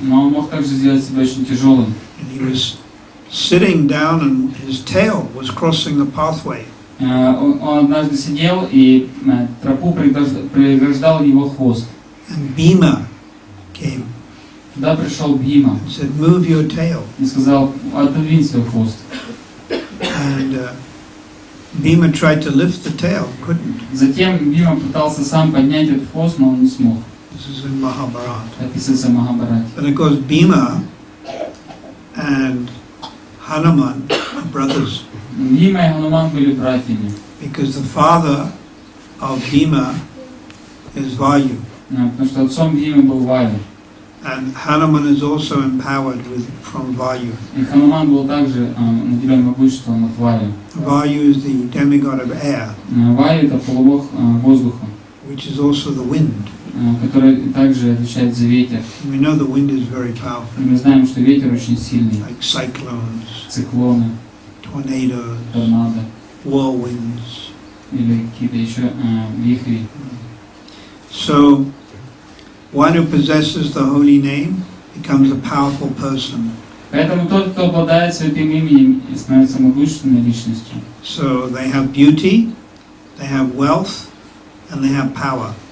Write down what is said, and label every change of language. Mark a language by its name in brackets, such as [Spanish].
[Russian] Но он мог также сделать себя очень тяжелым. [English] And he was sitting down and his tail was crossing the pathway. [Russian] Он однажды сидел, и тропу преграждал его хвост. [English] And Bhima came. [Russian] Туда пришел Бхима [English] and said, "Move your tail." [Russian] и сказал, отодвинь свой хвост. [English] And Bhima tried to lift the tail, couldn't. [Russian] Затем Бхима пытался сам поднять этот хвост, но он не смог. [English] This is in Mahabharata. [Russian] Описывается в Махабхарате. [English] But of course Bhima and Hanuman are brothers, [Russian] Бхима и Хануман были братьями, [English] because the father of Bhima is Vayu, [Russian] потому что отцом Бхимы был Ваю. [English] and Hanuman is also empowered from Vayu. [Russian] И Хануман был также наделен могуществом от Ваю. [English] Vayu is the demigod of air, [Russian] Ваю — это полубог воздуха, [English] which is also the wind. [Russian] который также отвечает за ветер. [English] We know the wind is very [Russian] И [English] powerful, [Russian] мы знаем, что ветер очень сильный. [English] like cyclones, [Russian] Циклоны, [English] tornadoes, [Russian] торнадо [English] whirlwinds. [Russian] или какие-то еще вихри. [English] So, one who possesses the holy name becomes a powerful person. [Russian] Поэтому тот, кто обладает святым именем, становится могущественной личностью. [English] So they have beauty, they have wealth, and they have power.